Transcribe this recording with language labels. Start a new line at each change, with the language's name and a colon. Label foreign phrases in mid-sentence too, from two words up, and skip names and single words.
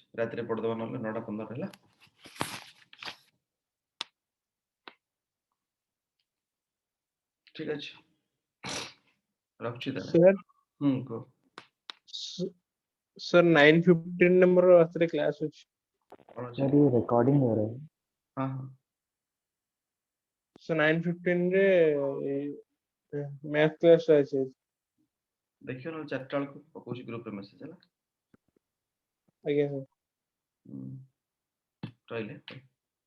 Odia: ରାତିରେ ପଢିଦବା ନହେଲେ 9:15 ହେଲା. ठीक ଅଛି ରଖୁଛି ତାହେଲେ सर କୁହ सर 9:15 ରେ ମୋର ରାତିରେ କ୍ଲାସ୍ ଅଛି। କଣ ଅଛି
Hindi: सर ये रिकॉर्डिंग हो रहा है।
Odia: ହଁ ହଁ सर 9:15 ରେ ମ୍ୟାଥ୍ କ୍ଲାସ୍ ଅଛି। ଦେଖିବ ନହେଲେ 4ଟା ବେଳକୁ ପକଉଛି ଗ୍ରୁପରେ ମେସେଜ ହେଲା ଆଜ୍ଞା ସର। ରହିଲେ